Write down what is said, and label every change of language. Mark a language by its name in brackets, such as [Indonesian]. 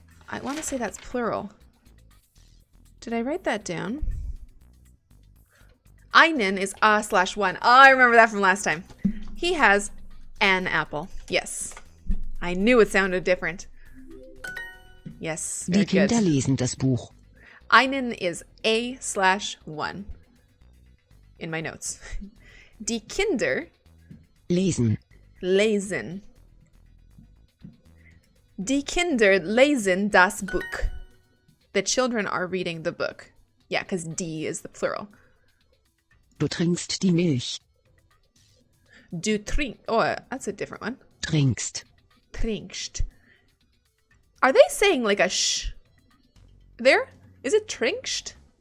[English] I want to say that's plural. Did I write that down? Einen is a/1. Oh, I remember that from last time. He has an apple. Yes. I knew it sounded different. Yes. [German] Die Kinder lesen das Buch. [English] Einen is a/1 in my notes. [German] Die Kinder lesen. Lesen. Die Kinder lesen das Buch. [English] The children are reading the book. Yeah, because die is the plural. [German] Du trinkst die Milch. Du trink. [English] Oh, that's a different one. [German] Trinkst. Trinkst. [English] Are they saying like a sh? There? Is it trinkst?